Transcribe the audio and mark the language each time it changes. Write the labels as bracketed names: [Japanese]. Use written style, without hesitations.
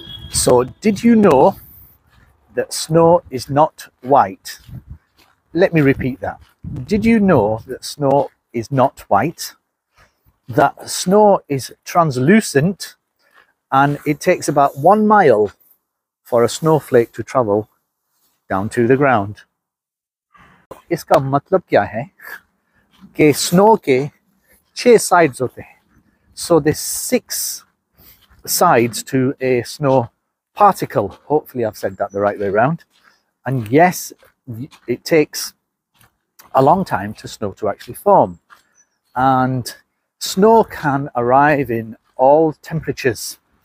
[English] So, did you know that snow is not white? Let me repeat that. Did you know that snow is not white? That snow is translucent and it takes about 1 mile for a snowflake to travel down to the ground. [Hindi] इसका मतलब क्या है कि snow के 6 sides होते हैं. [English] So there's 6 sides to a snow particle. Hopefully I've said that the right way around. And yes, it takes a long time for snow to actually form. And snow can arrive in all temperatures.